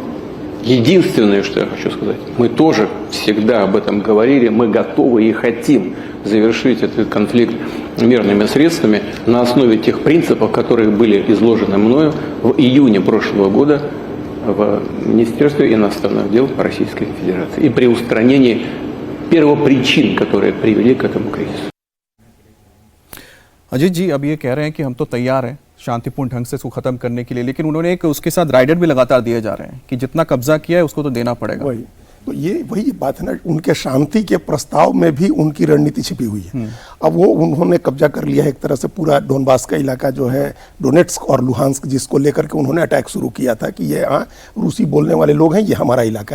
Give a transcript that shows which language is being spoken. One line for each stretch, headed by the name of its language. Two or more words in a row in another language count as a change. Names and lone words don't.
Russian: Единственное, что я хочу сказать, мы тоже всегда об этом говорили, мы готовы и хотим завершить этот конфликт мирными средствами на основе тех принципов, которые были изложены мною в июне прошлого года в Министерстве иностранных дел Российской Федерации и при устранении первопричин, которые привели к этому кризису.
Hindi: अजीत जी, अब ये कह रहे हैं कि हम तो तैयार हैं शांतिपूर्ण ढंग से इसको खत्म करने के लिए, लेकिन उन्होंने एक उसके साथ राइडर भी लगातार दिए जा रहे हैं कि जितना कब्जा किया है उसको तो देना पड़ेगा। वही तो वही बात है ना, उनके शांति के प्रस्ताव में भी उनकी रणनीति छिपी हुई है। अब वो उन्होंने कब्जा कर लिया है एक तरह से पूरा डोनबास का इलाका जो है, डोनेट्स्क और लुहांस्क, जिसको लेकर के उन्होंने अटैक शुरू किया था कि ये रूसी बोलने वाले लोग हैं, ये हमारा इलाका है।